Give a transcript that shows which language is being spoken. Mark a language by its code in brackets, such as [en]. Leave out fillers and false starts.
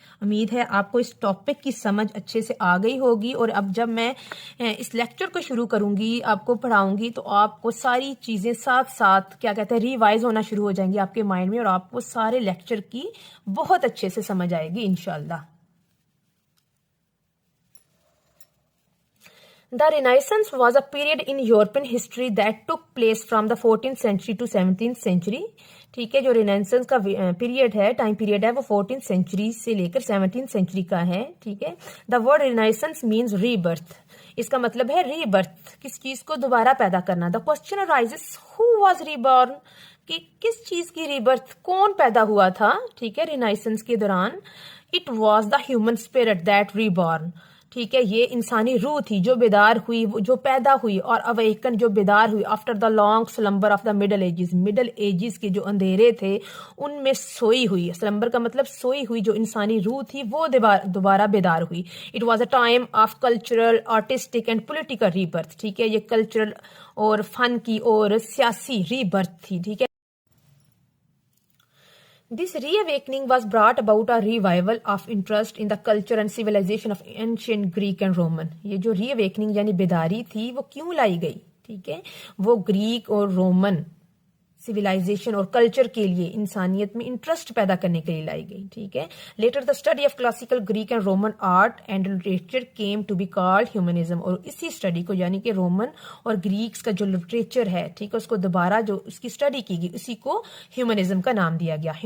[ur] امید ہے آپ کو اس ٹاپک کی سمجھ اچھے سے آ گئی ہوگی, اور اب جب میں اس لیکچر کو شروع کروں گی, آپ کو پڑھاؤں گی, تو آپ کو ساری چیزیں ساتھ ساتھ کیا کہتے ہیں ریوائز ہونا شروع ہو جائیں گی آپ کے مائنڈ میں, اور آپ کو سارے لیکچر کی بہت اچھے سے سمجھ آئے گی انشاءاللہ. [en] The Renaissance was a period in European history that took place from the 14th century to 17th century. [ur] ٹھیک ہے, جو رینیسنس کا پیریڈ ہے, ٹائم پیریڈ ہے, وہ 14th سینچری سے لے کر 17th سینچری کا ہے, ٹھیک ہے. [en] the word renaissance means rebirth, [ur] اس کا مطلب ہے ری برتھ, کس چیز کو دوبارہ پیدا کرنا. [en] the question arises who was reborn, [ur] کہ کس چیز کی ری برتھ, کون پیدا ہوا تھا, ٹھیک ہے, رینیسنس کے دوران. [en] it was the human spirit that reborn, [ur] ٹھیک ہے, یہ انسانی روح تھی جو بیدار ہوئی, جو پیدا ہوئی, اور [en] awaken [ur] جو بیدار ہوئی [en] After the long slumber of the middle ages. [ur] Middle edges کے جو اندھیرے تھے ان میں سوئی ہوئی, سلمبر کا مطلب سوئی ہوئی, جو انسانی روح تھی وہ دوبارہ بیدار ہوئی. [en] it was a time of cultural, artistic and political rebirth, [ur] ٹھیک ہے, یہ کلچرل اور فن کی اور سیاسی ری برتھ تھی, ٹھیک ہے. [en] This reawakening was brought about a revival of interest in the culture and civilization of ancient Greek and Roman. [ur] یہ جو ری اویکننگ یعنی بیداری تھی وہ کیوں لائی گئی, ٹھیک ہے, وہ گریک اور رومن سویلائزیشن اور کلچر کے لیے, انسانیت میں انٹرسٹ پیدا کرنے کے لیے لائی گئی, ٹھیک ہے. [en] later the study of classical Greek and Roman art and literature came to be called humanism, [ur] اور اسی اسٹڈی کو یعنی کہ رومن اور گریکس کا جو لٹریچر ہے, ٹھیک ہے, اس کو دوبارہ جو اس کی اسٹڈی کی گئی اسی کو ہیومنزم کا نام دیا گیا.